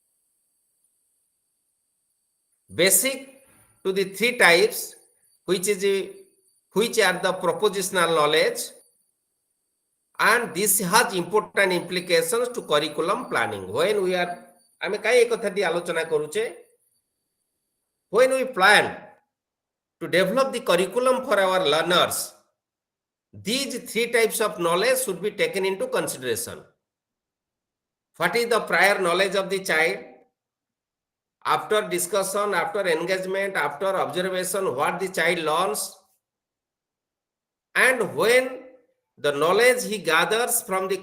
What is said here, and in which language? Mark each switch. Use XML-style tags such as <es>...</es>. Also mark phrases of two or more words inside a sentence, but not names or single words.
<en>Basic to the three types, which are the propositional knowledge, and this has important implications to curriculum planning. When we are,</en> <or>ଆମେ କାଇଁ ଏ କଥାଟି ଆଲୋଚନା କରୁଛେ?</or> <en>When we plan to develop the curriculum for our learners, these three types of knowledge should be taken into consideration. What is the prior knowledge of the child? After discussion, after engagement, after observation, what the child learns, and when the knowledge he gathers from the</en>